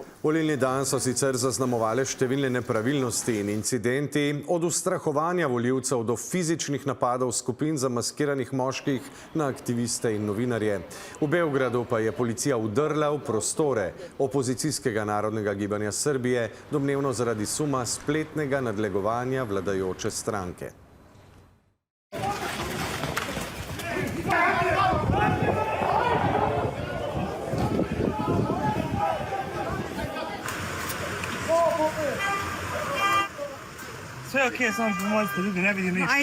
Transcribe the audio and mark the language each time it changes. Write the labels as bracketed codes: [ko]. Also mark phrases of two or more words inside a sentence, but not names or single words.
[sl] Volilni dan so sicer zaznamovale številne nepravilnosti in incidenti, od ustrahovanja volivcev do fizičnih napadov skupin zamaskiranih moških na aktiviste in novinarje. V Beogradu pa je policija vdrla v prostore opozicijskega narodnega gibanja Srbije, domnevno zaradi suma spletnega nadlegovanja vladajoče stranke. [hr] Sve okej, samo pomozite, ljudi ne vidim ništa.